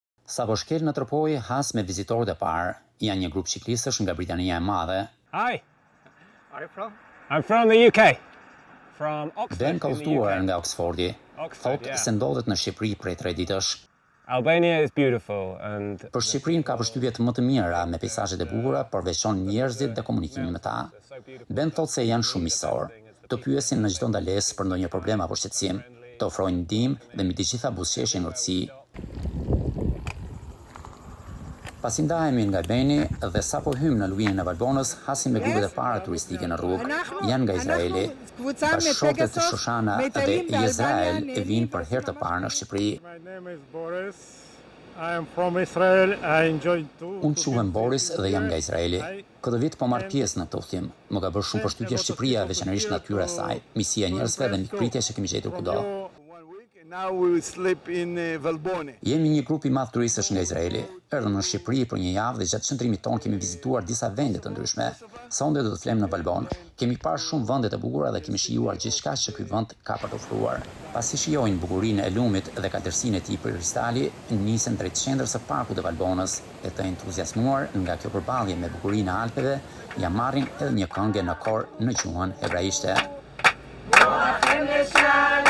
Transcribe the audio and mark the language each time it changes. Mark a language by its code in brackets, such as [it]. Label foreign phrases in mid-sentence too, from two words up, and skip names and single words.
[sq] Sa po shkel në Tropoj, has me vizitorët e parë. Janë një grup ciklistësh nga Britania e Madhe. [en] Hi. Are you from? I'm from the UK. From Oxford. [sq] Ben ka [en] in the [sq] udhëtuar UK. nga Oxfordi. Oxford, Thot yeah. se ndodhet në Shqipëri prej 3 ditësh. [en] Albania is beautiful and [sq] Për Shqipërinë ka përshtypjet më të mira me pejsazhet e bukura, por veçon njerëzit dhe komunikimin me ta. Ben thot se janë shumë miqësor. Të pyesin në çdo ndalesë për ndonjë problem apo shqetësim, të ofrojnë ndihmë dhe mbi të gjitha buzëqeshje ngërtësi. Pasi ndahemi nga Beni dhe sapo hym në luginën e Valbonës, hasim me grupet e para turistike në rrugë. Janë nga Izraeli. Bashkëshortet të Shoshana dhe Izrael vinë për herë të parë në Shqipëri. [en] My name is Boris. I am from Israel. I enjoy too. [sq] Unë quhem Boris dhe jam nga Izraeli. Këtë vit po marr pjesë në këtë udhtim. Më ka bërë shumë përshtypje Shqipëria, veçanërisht natyra e saj, misia e njerëzve dhe mikpritja që kemi gjetur kudo. [en] Now we will sleep in Valboni. [sq] Jemi një grup i madh turistësh nga Izraeli. Erdhëm në Shqipëri për një javë dhe gjatë qëndrimit tonë kemi vizituar disa vende të ndryshme. Sonde do të flem në Valbon. Kemi parë shumë vende të bukura dhe kemi shijuar gjithçka që ky vend ka për të ofruar. Pasi shijojnë bukurinë e lumit dhe kaltërsinë e tij për kristali, nisën drejt qendrës së parkut të Valbonës e të entuziasmuar nga kjo përballje me bukurinë e Alpeve, ja marrin edhe një këngë në kor në gjuhën hebraishte.